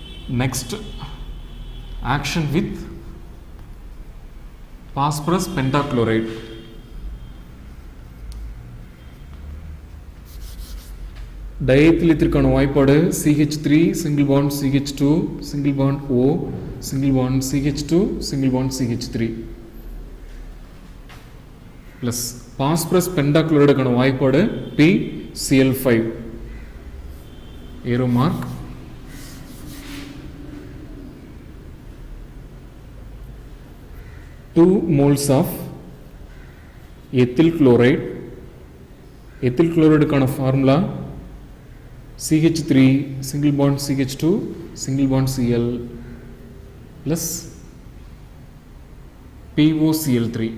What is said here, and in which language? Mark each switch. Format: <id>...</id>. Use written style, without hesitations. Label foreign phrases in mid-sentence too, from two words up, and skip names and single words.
<en>next action with phosphorus pentachloride. Diethyl etherக்கான வாய்ப்பாடு CH3 single bond CH2 single bond O single bond CH2 single bond CH3 plus phosphorus pentachlorideக்கான வாய்ப்பாடு PCl5 arrow mark. Two moles of ethyl chloride. Ethyl chloride கான formula CH3 single bond CH2 single bond Cl plus POCl3.</en>